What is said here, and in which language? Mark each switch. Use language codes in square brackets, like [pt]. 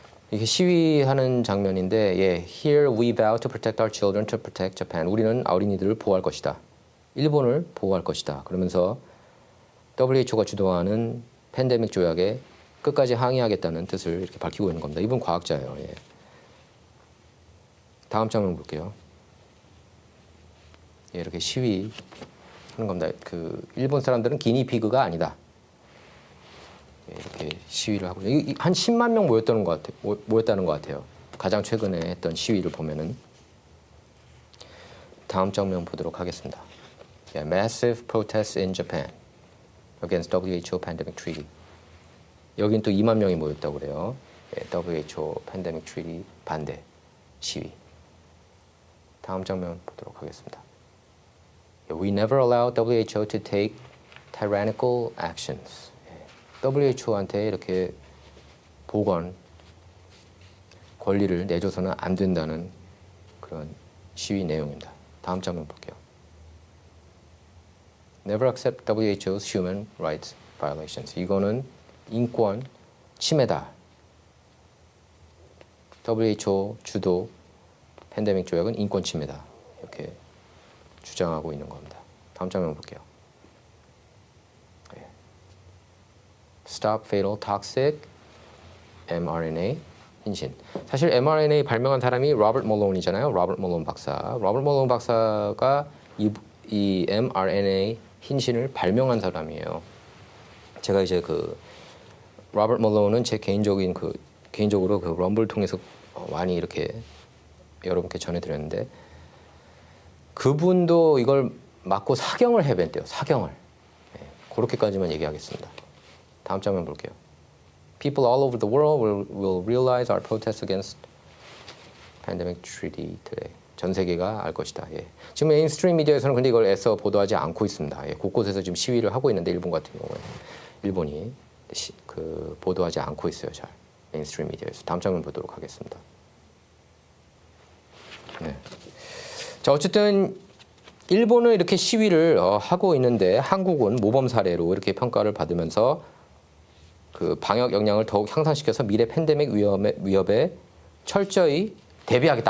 [ko] 이게 시위하는 장면인데, 예, [en] Here we vow to protect our children, to protect Japan. [ko] 우리는 어린이들을 보호할 것이다. 일본을 보호할 것이다. 그러면서 WHO가 주도하는 팬데믹 조약에 끝까지 항의하겠다는 뜻을 이렇게 밝히고 있는 겁니다. 이분 과학자예요. 예. 다음 장면 볼게요. 예, 이렇게 시위하는 겁니다. 그 일본 사람들은 기니피그가 아니다. 예, 이렇게 시위를 하고 한 10만 명 모였다는 것 같아요. 가장 최근에 했던 시위를 보면은. 다음 장면 보도록 하겠습니다. [en] Yeah, massive protests in Japan against WHO pandemic treaty. [ko] 여긴 또 2만 명이 모였다고 그래요. 예, WHO pandemic treaty 반대 시위. 다음 장면 보도록 하겠습니다. [en] We never allow WHO to take tyrannical actions. [ko] WHO한테 이렇게 보건 권리를 내줘서는 안 된다는 그런 시위 내용입니다. 다음 장면 볼게요. [en] Never accept WHO's human rights violations. [ko] 이거는 인권 침해다. WHO 주도 팬데믹 조약은 인권 침해다. 이렇게 주장하고 있는 겁니다. 다음 장면 볼게요. [en] Stop fatal toxic mRNA hin신. [ko] 사실 mRNA 발명한 사람이 로버트 몰론이잖아요. 로버트 몰론 박사. 로버트 몰론 박사가 이 mRNA hin신을 발명한 사람이에요. 제가 이제 그 로버트 몰론은 제 개인적으로 그 럼블 통해서 많이 이렇게 여러분께 전해드렸는데 그분도 이걸 맞고 사경을 해弁대요. 사경을. 네, 그렇게까지만 얘기하겠습니다. 다음 장면 볼게요. [en] People all over the world will realize our protest against pandemic treaty today. [ko] 전 세계가 알 것이다. 예. 지금 메인스트림 미디어에서는 근데 이걸 애써 보도하지 않고 있습니다. 예. 곳곳에서 지금 시위를 하고 있는데 일본 같은 경우에 일본이 보도하지 않고 있어요. 잘 메인스트림 미디어에서. 다음 장면 보도록 하겠습니다. 네. 자, 어쨌든 일본은 이렇게 시위를 하고 있는데 한국은 모범 사례로 이렇게 평가를 받으면서 그 방역 역량을 더욱 향상시켜서 미래 팬데믹 위협에 철저히 대비하겠다.